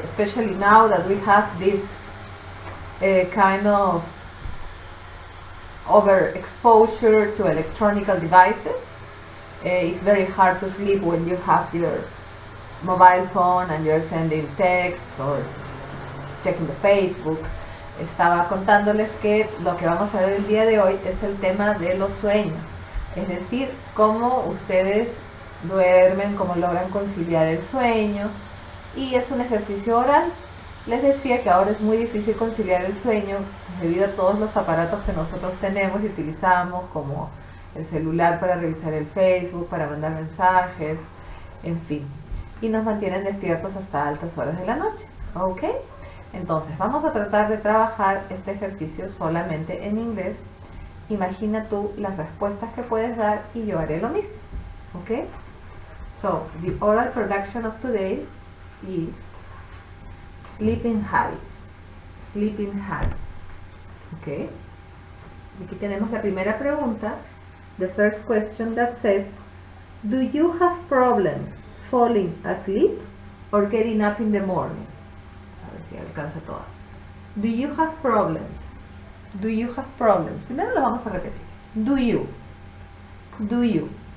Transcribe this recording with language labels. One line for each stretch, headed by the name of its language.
English: Especially now that we have this kind of overexposure to electronic devices. It's very hard to sleep when you have your mobile phone and you're sending texts or checking the Facebook.
Spanish: Estaba contándoles que lo que vamos a ver el día de hoy es el tema de los sueños, es decir, cómo ustedes duermen, cómo logran conciliar el sueño, y es un ejercicio oral. Les decía que ahora es muy difícil conciliar el sueño debido a todos los aparatos que nosotros tenemos y utilizamos, como el celular para revisar el Facebook, para mandar mensajes, en fin, y nos mantienen despiertos hasta altas horas de la noche, ¿ok? Entonces vamos a tratar de trabajar este ejercicio solamente en inglés. Imagina tú las respuestas que puedes dar y yo haré lo mismo, ¿ok?
English: So, the oral production of today is sleeping habits. Sleeping habits. Okay.
Spanish: Aquí tenemos la primera pregunta.
English: The first question that says, do you have problems falling asleep or getting up in the morning?
Spanish: A ver si alcanza todas.
English: Do you have problems? Do you have problems?
Spanish: Primero lo vamos a repetir.
English: Do you? Do you?